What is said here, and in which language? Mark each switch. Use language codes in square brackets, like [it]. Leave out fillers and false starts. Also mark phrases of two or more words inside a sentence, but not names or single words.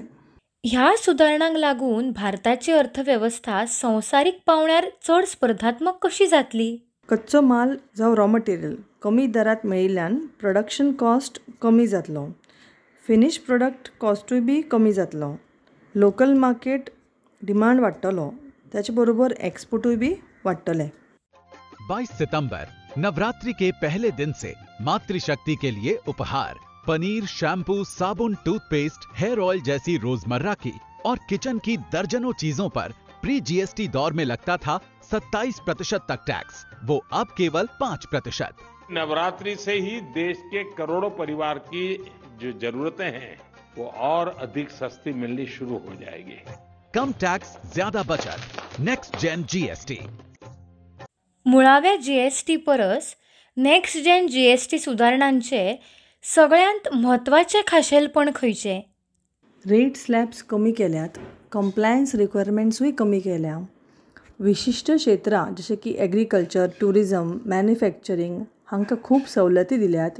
[kok] ह्या सुदारणांक लागून भारताची अर्थवेवस्था संवसारीक पावंड्यार चड स्पर्धात्मक कशी जातली? कच्चो माल जावं [en] raw material [kok] कमी दरांत मेळिल्ल्यान [en] production cost [kok] कमी जातलो. [en] finish product [kok] कॉस्टूय बी कमी जातलो. [en] local market demand [kok] वाडटलो. त्याचे बरोबर एक्सपोर्टूय बी वाडटले. [hi] 22 सितंबर नवरात्रि के पहले दिन से मातृशक्ति के लिए उपहार पनीर, शैम्पू, साबुन, टूथपेस्ट, [en] hair oil [hi] जैसी रोजमर्रा की और किचन की दर्जनों चीजों पर [en] pre GST [hi] दौर में लगता था 27% तक टैक्स, वो अब केवल 5%। नवरात्रि से ही देश के करोड़ों परिवार की जो जरूरतें हैं वो और अधिक सस्ती मिलनी शुरू हो जाएगी। कम टैक्स, ज्यादा बचत, [en] next gen GST. [kok] मुळाव्या जीएसटी परस [en] next gen GST [kok] सुदारणांचे सगळ्यांत म्हत्वाचे खाशेलपण खंयचे? [en] rate slabs [kok] कमी केल्यात. कंप्लायन्स रिक्वायरमेंट्सूय कमी केल्या. विशिष्ट क्षेत्रां जशे की एग्रीकल्चर, ट्युरिजम, मॅन्युफॅक्चरींग हांकां खूब सवलती दिल्यात.